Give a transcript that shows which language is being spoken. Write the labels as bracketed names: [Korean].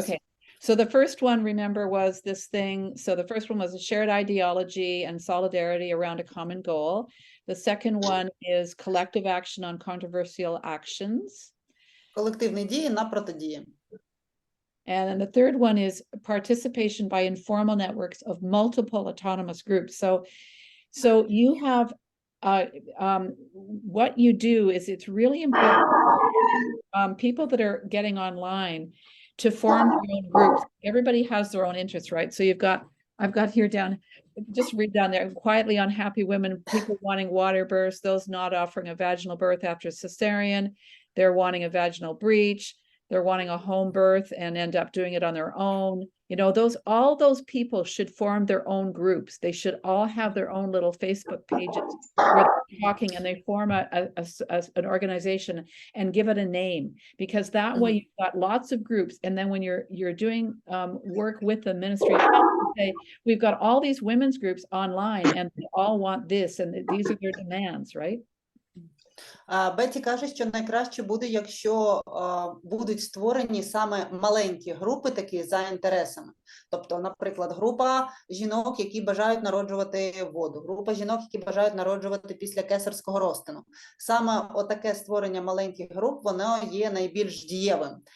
[English] Okay, so the first one, remember, was this thing. So the first one was a shared ideology and solidarity around a common goal. The second one is collective action on controversial actions. [Ukrainian] Колективні дії на протидії. [English] And then the third one is participation by informal networks of multiple autonomous groups. So you have, what you do is it's really important, people that are getting online to form their own groups. Everybody has their own interests, right? So I've got here down, just read down there, quietly unhappy women, people wanting water births, those not offering a vaginal birth after cesarean, they're wanting a vaginal breech, they're wanting a home birth and end up doing it on their own. You know, all those people should form their own groups. They should all have their own little Facebook pages where they're talking, and they form an organization and give it a name, because that way you've got lots of groups. And then when you're doing work with the Ministry of Health, you say, we've got all these women's groups online and they all want this and these are their demands, right? [Ukrainian] Бетті каже, що найкраще буде, якщо будуть створені саме маленькі групи такі за інтересами. Тобто, наприклад, група жінок, які бажають народжувати воду, група жінок, які бажають народжувати після кесарського розтину. Саме отаке створення маленьких груп, воно є найбільш дієвим.